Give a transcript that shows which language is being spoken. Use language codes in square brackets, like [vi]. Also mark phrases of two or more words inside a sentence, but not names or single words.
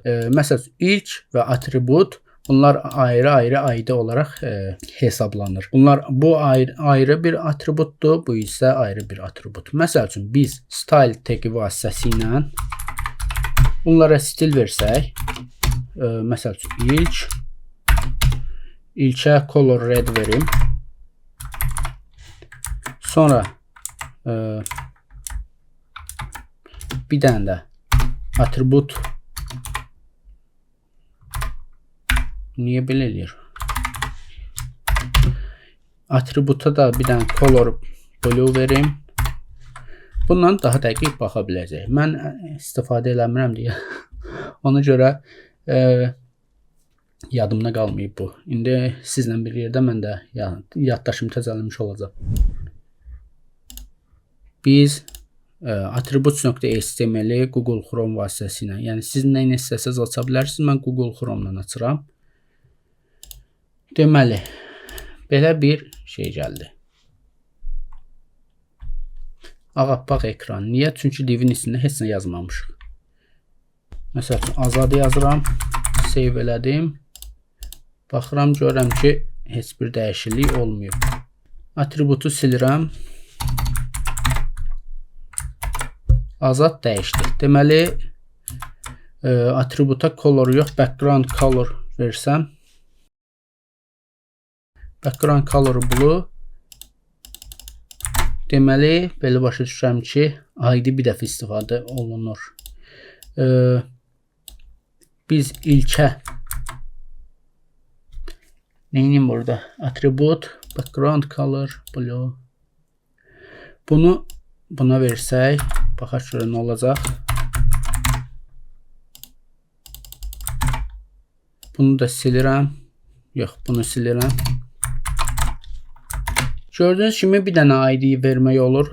[az] Məsəl üçün ilk və atribut, bunlar ayrı-ayrı ID olaraq hesablanır. Bu ayrı bir atributdur, bu isə ayrı bir atribut. Məsəl üçün biz [en] style tagi [az] vasitəsilə bunlara stil versək, məsəl üçün ilkə [en] color red [az] verim. Sonra bir dənə də atribut. Niyə belə eləyir? Atributa da bir dənə [en] color blue [az] verim. Bundan daha dəqiq baxa biləcək. Mən istifadə eləmirəm deyə. Ona görə yadımda qalmayıb bu. İndi sizlə bir yerdə mən də yaddaşım təzələnmiş olacaq. Biz attributes.html-i Google Chrome vasitəsilə, yəni siz nə istəsəz aça bilərsiniz. Mən Google Chrome-dan açıram. Deməli, belə bir şey gəldi. Ağappaq ekran. Niyə? Çünki divin içində heç nə yazmamışıq. Məsəl üçün, Azadı yazıram. Save elədim. Baxıram, görürəm ki, heç bir dəyişiklik olmuyor. Atributu silirəm. Azad dəyişdi. Deməli, atributa color yox, [en] background color [az] versəm. [en] Background color blue. [az] Deməli, belə başa düşürəm ki, ID bir dəfə istifadə olunur. Biz ilkə Neyim burada? [en] Attribute, background color, blue. [az] Bunu buna versək, baxaq görək nə olacaq. Bunu da silirəm. Yox, bunu silirəm. Gördüyünüz kimi bir dənə ID vermək olur.